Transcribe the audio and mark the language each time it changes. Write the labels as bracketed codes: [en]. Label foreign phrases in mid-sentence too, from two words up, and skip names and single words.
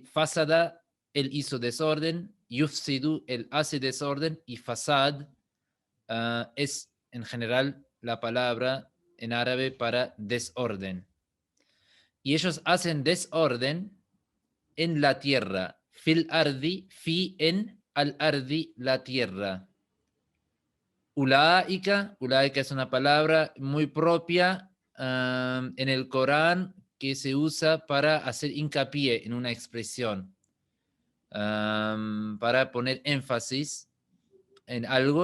[es] Fasada, él hizo desorden, yufsidu, él hace desorden, y fasad es en general la palabra en árabe para desorden. Y ellos hacen desorden en la tierra. [ar] في الأرض في en الأرض, [es] la tierra. Ulaika es una palabra muy propia en el Corán que se usa para hacer hincapié en una expresión, para poner énfasis en algo.